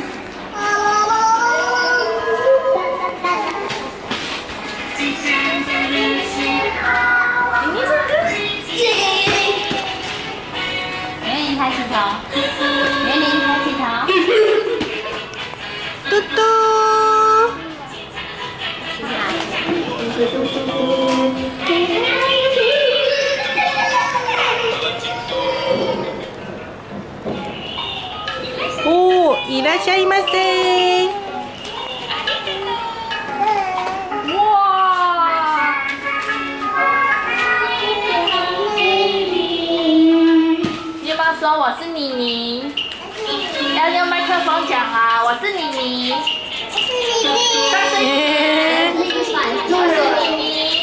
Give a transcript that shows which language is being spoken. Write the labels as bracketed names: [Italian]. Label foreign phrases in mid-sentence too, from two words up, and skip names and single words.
[Chinese] 妮妮唱歌。美妮抬起头。美妮抬起头。嘟嘟。 [Japanese] おー、いらっしゃいませ。 [Chinese] 哇！你有没有说我是妮妮？要用麦克风讲啊！我是妮妮。大声一点！我是妮妮。